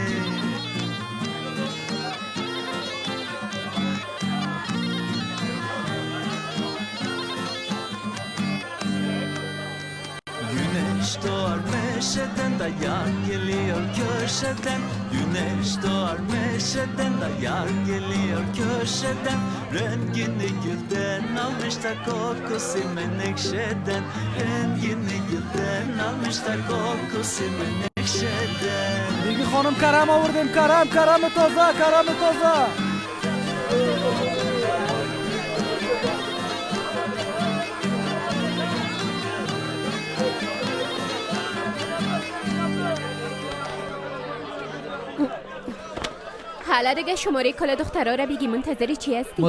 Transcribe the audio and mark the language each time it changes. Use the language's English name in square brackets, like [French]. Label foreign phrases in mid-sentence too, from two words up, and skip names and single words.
[Turkish] Güneş doğar meşeden de yar geliyor köşeden. Güneş doğar meşeden de yar geliyor köşeden. Rengini gülden almış da kokusu menekşeden. Rengini gülden almış da kokusu menekşeden. [Persian] دیگه خانم کرم آوردیم، کرم تازه، کرم تازه. حالا دیگه شماره کل دخترها را بگی، منتظری چی هستی؟